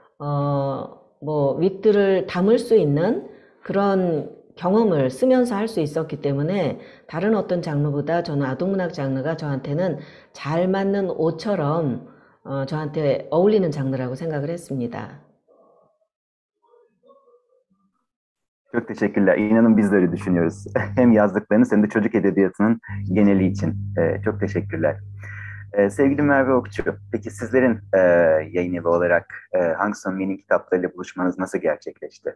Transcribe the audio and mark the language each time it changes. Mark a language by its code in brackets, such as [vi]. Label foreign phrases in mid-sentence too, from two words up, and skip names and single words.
[ko] 담을 수 있는 그런 경험을 쓰면서 할 수 있었기 때문에 다른 어떤 장르보다 저는 아동문학 장르가 저한테는 잘 맞는 옷처럼 저한테 어울리는 장르라고 생각을 했습니다. [tr] Çok teşekkürler. İnanın biz de öyle düşünüyoruz. Hem yazdıklarınız hem de çocuk edebiyatının geneli için. Çok teşekkürler. Sevgili Merve Okçu, peki sizlerin yayın evi olarak Hangsun Min'in kitaplarıyla buluşmanız nasıl gerçekleşti?